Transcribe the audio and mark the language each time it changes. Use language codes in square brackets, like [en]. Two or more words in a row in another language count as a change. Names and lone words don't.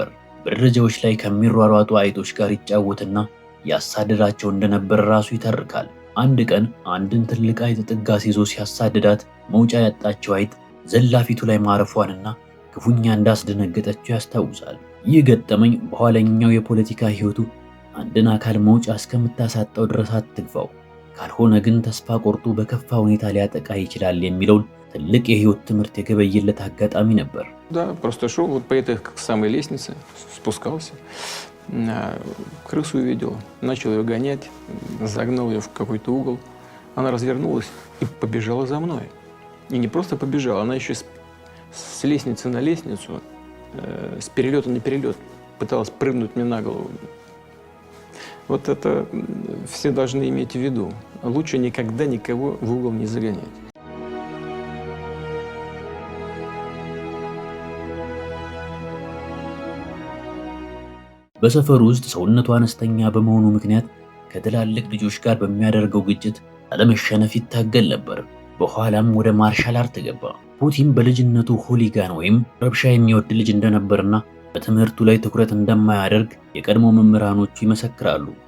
[am] በደረጃዎች ላይ ከሚሯሯጡ አይጦች ጋር ይጫወትና ያሳድዳቸው እንደነበር ራሱ ይተርካል። አንድ ቀን አንድን ትልቅ አይጥ ጥጋ ሲዞ ሲያሳድዳት መውጫ ያጣቸው አይጥ ዘላፊቱ ላይ ማረፏንና ክፉኛ እንዳስደነገጠችው ያስታውሳል። ይህ ገጠመኝ በኋለኛው የፖለቲካ ሕይወቱ አንድን አካል መውጫ እስከምታሳጣው ድረስ አትግፋው፣ ካልሆነ ግን ተስፋ ቆርጦ በከፋ ሁኔታ ሊያጠቃ ይችላል የሚለውን ትልቅ የሕይወት ትምህርት የገበየለት አጋጣሚ ነበር። [ru] Да, просто шел вот по этой самой лестнице, спускался, крысу увидел, начал ее гонять, загнал ее в какой-то угол. Она развернулась и побежала за мной. И не просто побежала, она еще с лестницы на лестницу, с перелета на перелет пыталась прыгнуть мне на голову. Вот это все должны иметь в виду. Лучше никогда никого в угол не загонять. [am] በሰፈሩ ውስጥ ሰውነቱ አነስተኛ በመሆኑ ምክንያት ከትላልቅ ልጆች ጋር በሚያደርገው ግጭት አለመሸነፍ ይታገል ነበር። በኋላም ወደ ማርሻል አርት ገባ። ፑቲን በልጅነቱ ሆሊጋን ወይም ረብሻ የሚወድ ልጅ እንደነበርና በትምህርቱ ላይ ትኩረት እንደማያደርግ የቀድሞ መምህራኖቹ ይመሰክራሉ።